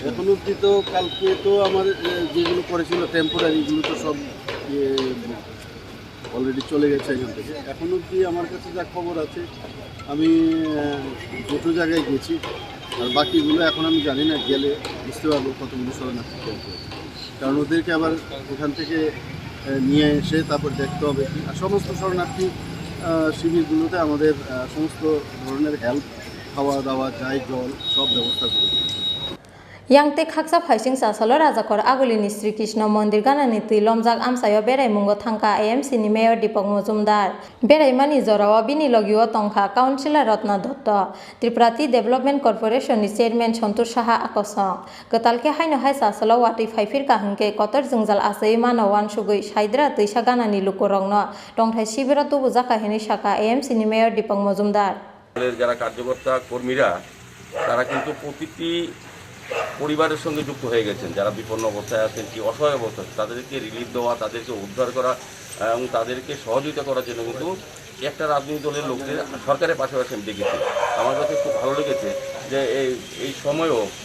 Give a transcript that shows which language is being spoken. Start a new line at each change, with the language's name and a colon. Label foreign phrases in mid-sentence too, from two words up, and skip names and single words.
Bangla: এখন অবধি তো কালকে তো আমার যেগুলো করেছিল টেম্পোরারি এগুলো তো সব অলরেডি চলে গেছে এখান থেকে এখন অবধি আমার কাছে যা খবর আছে আমি দুটো জায়গায় গেছি আর বাকিগুলো এখন আমি জানি না গেলে বুঝতে পারবো কতগুলো শরণার্থী ক্যাম্প হয়েছে কারণ ওদেরকে আবার ওখান থেকে নিয়ে এসে তারপর দেখতে হবে কি আর সমস্ত শরণার্থী শিবিরগুলোতে আমাদের সমস্ত ধরনের হেল্প খাওয়া দাওয়া চাই জল সব ব্যবস্থা করেছি
Kok Borok: Yang te khaksa phaising sasalo rajakor agulini Sri Krishna Mandir ganani tui lomjak amsayo berai mungo thangka AMC ni Mayor Dipok Mozumdar berai mani jorawa bini logio tongkha Councilor Ratna Dutta Tripurati Development Corporation ni Chairman Santosh Saha akosong gotalke haino hai sasalo wati phaifir kahingke kotor jingjal asai mano wansugui saidra tuisa ganani lukurongno tongthai sibira tubu jaka hini saka AMC ni Mayor Dipok Mozumdar
Bangla: যারা কার্যকর্তা কর্মীরা তারা কিন্তু প্রতিটি পরিবারের সঙ্গে যুক্ত হয়ে গেছেন যারা বিপন্ন অবস্থায় আছেন কি অসহায় অবস্থায় তাদেরকে রিলিফ দেওয়া তাদেরকে উদ্ধার করা এবং তাদেরকে সহযোগিতা করার জন্য কিন্তু একটা রাজনৈতিক দলের লোকদের সরকারের পাশাপাশি আমি দেখেছি আমার কাছে খুব ভালো লেগেছে যে এই সময়ও